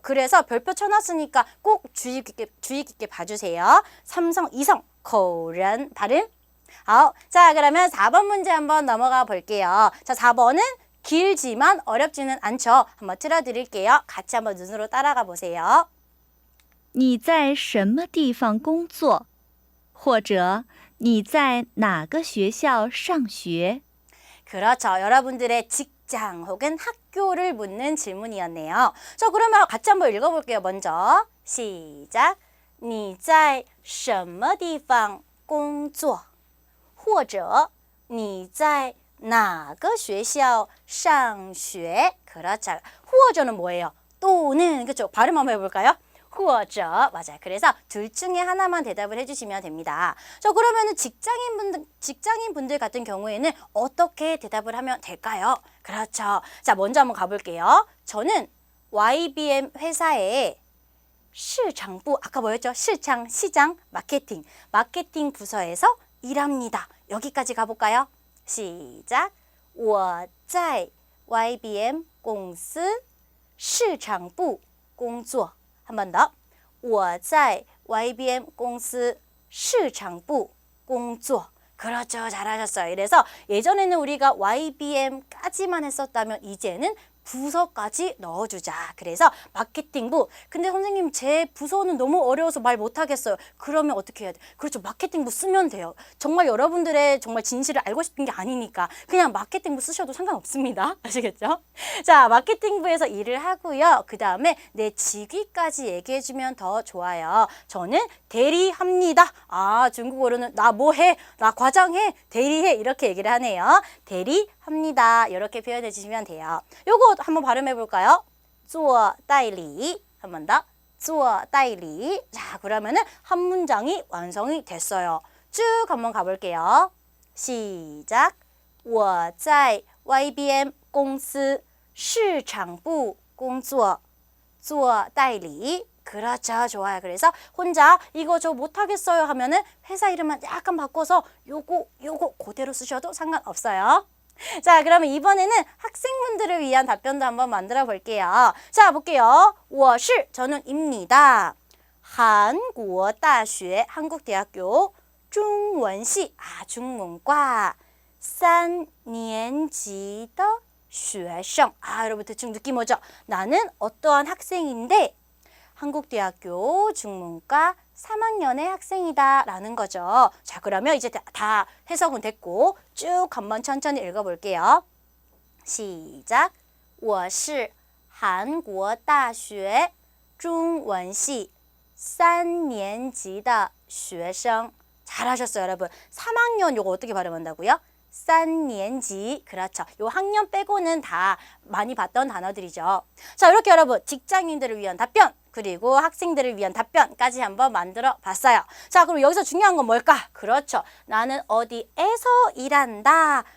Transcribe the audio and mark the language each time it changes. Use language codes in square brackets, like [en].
[ko] 그래서 별표 쳐놨으니까 꼭 주의 깊게 봐주세요. 삼성, 이성, 口人 발음 자, 그러면 4번 문제 한번 넘어가 볼게요. 자, 4번은 길지만 어렵지는 않죠. 한번 틀어드릴게요. 같이 한번 눈으로 따라가 보세요. [zh] 你在什么地方工作？或者你在哪个学校上学？ [ko] 그렇죠. 여러분들의 직장 혹은 학교를 묻는 질문이었네요. 자, 그러면 같이 한번 읽어볼게요. 먼저 시작. [zh] 你在什么地方工作？或者你在哪个学校上学? [ko] 그렇죠. 或者는 뭐예요? 또는, 그렇죠? 발음 한번 해볼까요? 或者 맞아요. 그래서 둘 중에 하나만 대답을 해주시면 됩니다. 자, 그러면은 직장인분들 같은 경우에는 어떻게 대답을 하면 될까요? 그렇죠. 자, 먼저 한번 가볼게요. 저는 YBM 회사의 시장부, 아까 뭐였죠? 시장, 마케팅 부서에서 일합니다. 여기까지 가볼까요? 시작. [zh] 我在 YBM 公司市场部工作. [ko] 한 번 더. [zh] 我在 YBM 公司市场部工作. [ko] 그렇죠. 잘하셨어요. 이래서 예전에는 우리가 YBM까지만 했었다면 이제는 부서까지 넣어주자. 그래서 마케팅부. 근데 선생님 제 부서는 너무 어려워서 말 못하겠어요. 그러면 어떻게 해야 돼? 그렇죠. 마케팅부 쓰면 돼요. 정말 여러분들의 정말 진실을 알고 싶은 게 아니니까 그냥 마케팅부 쓰셔도 상관없습니다. 아시겠죠? 자, 마케팅부에서 일을 하고요. 그 다음에 내 직위까지 얘기해주면 더 좋아요. 저는 대리합니다. 아, 중국어로는 나 뭐해? 나 과장해? 대리해? 이렇게 얘기를 하네요. 대리합니다. 이렇게 표현해 주시면 돼요. 요거 한번 발음해 볼까요? [zh] 做代理. [ko] 한 번 더. [zh] 做代理. [ko] 자, 그러면은 한 문장이 완성이 됐어요. 쭉 한번 가볼게요. 시작. [zh] 我在 YBM 公司市场部工作做代理. [ko] 그렇죠. 좋아요. 그래서 혼자 이거 저 못하겠어요 하면은 회사 이름만 약간 바꿔서 요거 그대로 쓰셔도 상관없어요. 자, 그러면 이번에는 학생분들을 위한 답변도 한번 만들어 볼게요. 자, 볼게요. [zh] 我是 [ko] 저는 입니다. [zh] 韩国大学 [ko] 한국대학교 중원시 중문과 [zh] 3年级的学生. [ko] 여러분 대충 느낌 오죠? 나는 어떠한 학생인데 한국대학교 중문과 3학년의 학생이다 라는 거죠. 자, 그러면 이제 다 해석은 됐고 쭉 한번 천천히 읽어볼게요. 시작. [zh] 我是韩国大学中文系3年级的学生. [ko] 잘하셨어요, 여러분. 3학년 요거 어떻게 발음한다고요? [zh] 3年级. [ko] 그렇죠. 요 학년 빼고는 다 많이 봤던 단어들이죠. 자, 이렇게 여러분 직장인들을 위한 답변 그리고 학생들을 위한 답변까지 한번 만들어 봤어요. 자, 그럼 여기서 중요한 건 뭘까? 그렇죠. 나는 어디에서 일한다.